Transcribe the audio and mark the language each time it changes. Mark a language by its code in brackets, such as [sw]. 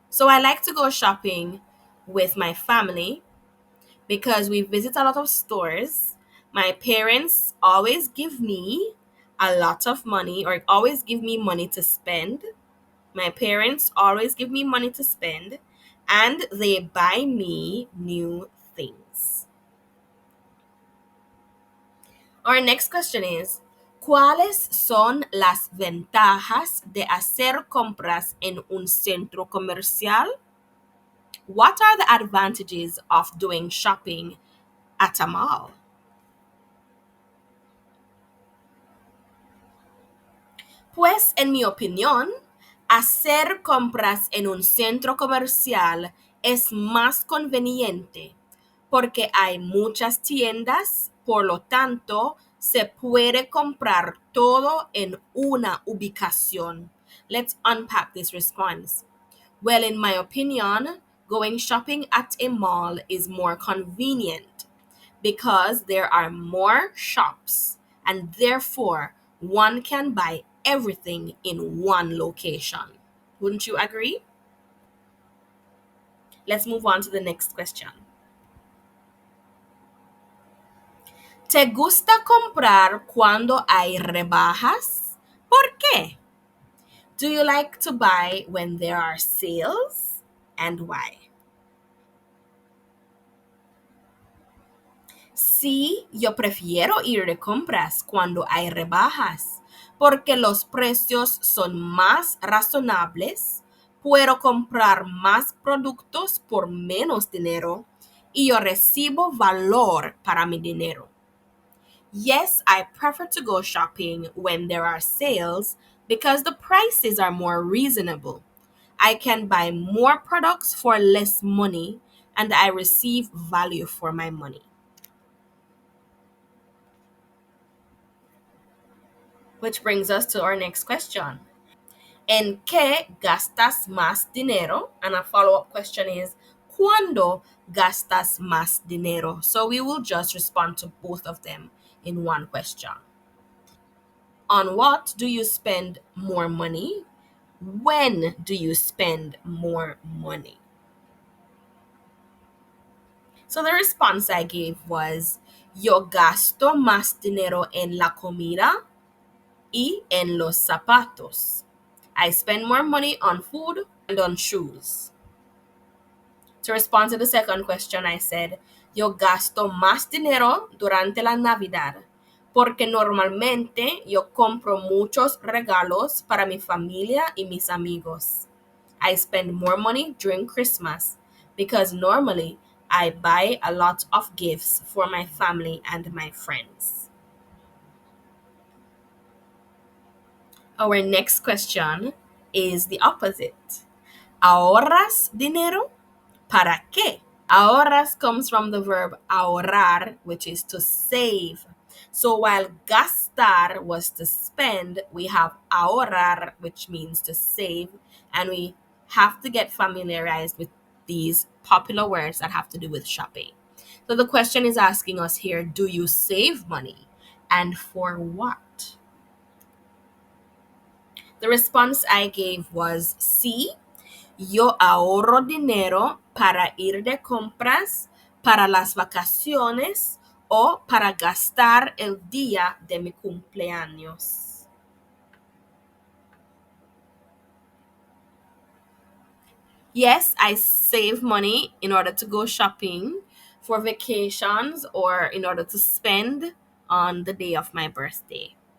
[en] So I like to go shopping with my family because we visit a lot of stores. My parents always give me a lot of money or always give me money to spend. My parents always give me money to spend and they buy me new things. Our next question is, [es] ¿cuáles son las ventajas de hacer compras en un centro comercial? [en] What are the advantages of doing shopping at a mall? [es] Pues en mi opinión, hacer compras en un centro comercial es más conveniente porque hay muchas tiendas, por lo tanto, se puede comprar todo en una ubicación. [en] Let's unpack this response. Well, in my opinion, going shopping at a mall is more convenient because there are more shops and therefore one can buy everything in one location. Wouldn't you agree? Let's move on to the next question. [es] ¿Te gusta comprar cuando hay rebajas? ¿Por qué? [en] Do you like to buy when there are sales? And why? [es] Sí, yo prefiero ir de compras cuando hay rebajas, porque los precios son más razonables, puedo comprar más productos por menos dinero y yo recibo valor para mi dinero. [en] Yes, I prefer to go shopping when there are sales because the prices are more reasonable. I can buy more products for less money and I receive value for my money. Which brings us to our next question. [es] ¿En qué gastas más dinero? [en] And a follow-up question is, [es] ¿cuándo gastas más dinero? [en] So we will just respond to both of them in one question. On what do you spend more money? When do you spend more money? So the response I gave was, [es] yo gasto más dinero en la comida y en los zapatos. [en] I spend more money on food and on shoes. To respond to the second question, I said, [es] yo gasto más dinero durante la Navidad porque normalmente yo compro muchos regalos para mi familia y mis amigos. [en] I spend more money during Christmas because normally I buy a lot of gifts for my family and my friends. Our next question is the opposite. [es] ¿Ahorras dinero? ¿Para qué? [en] Ahorras comes from the verb ahorrar, which is to save. So while gastar was to spend, we have ahorrar, which means to save, and we have to get familiarized with these popular words that have to do with shopping. So the question is asking us here, do you save money? And for what? The response I gave was [es] sí, yo ahorro dinero para ir de compras, para las vacaciones o para gastar el día de mi cumpleaños. [en] Yes, I save money in order to go shopping for vacations or in order to spend on the day of my birthday.